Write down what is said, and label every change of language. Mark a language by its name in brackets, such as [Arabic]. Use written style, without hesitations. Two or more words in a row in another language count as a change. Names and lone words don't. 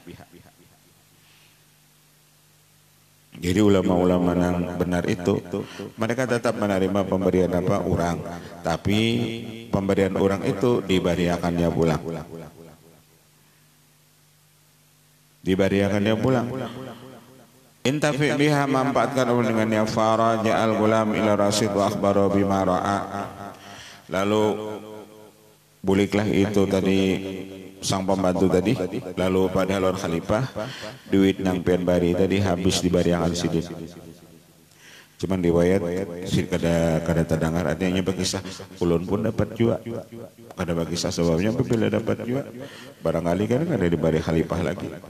[Banjar] Jadi ulama-ulama yang benar itu mereka tetap menerima pemberian apa orang, tapi pemberian orang itu dibariakannya pulang. Dibariakannya pulang. [Arabic] Intafi biha, [Banjar] manfaatkan dengannya. [Arabic] Faraja al-gulam ila Rasyid wa akhbaro bima ra'a, [Banjar] lalu buliklah itu tadi sang pembantu tadi, lalu pada lor khalifah duit nang pian bari tadi habis dibariakan sidin. Cuman riwayat si kada terdengar, artinya berkisah ulun pun dapat juga, kada berkisah sebabnya bila dapat juga barangkali kan kada dibari khalifah lagi.